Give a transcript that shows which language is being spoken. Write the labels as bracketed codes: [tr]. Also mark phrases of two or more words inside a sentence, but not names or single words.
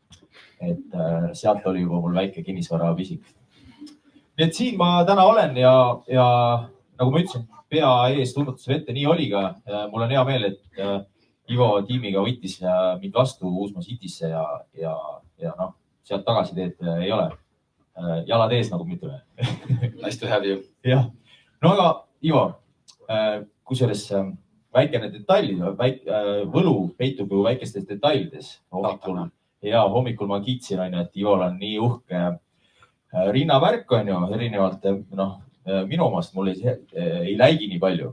[et] Et sealt oli juba mul väike kinnisvara pisik. Nii et siin ma täna olen ja nagu ma ütlesin, pea ees tundmatuse vette, nii oli ka. Mul on hea meel, et Ivo tiimiga võttis mind vastu Uusmaa Citysse ja sealt tagasi teed ei ole. Jalad ees, nagu ütleme. [en] Nice to have you. [et] Jah. No aga Ivo, kusjuures väikene detail, võlu peitub ju väikestes detailides. Hommikul ma kiitsin, et Ivol on nii uhke rinnavärk, erinevalt minu omast mul ei läigi nii palju.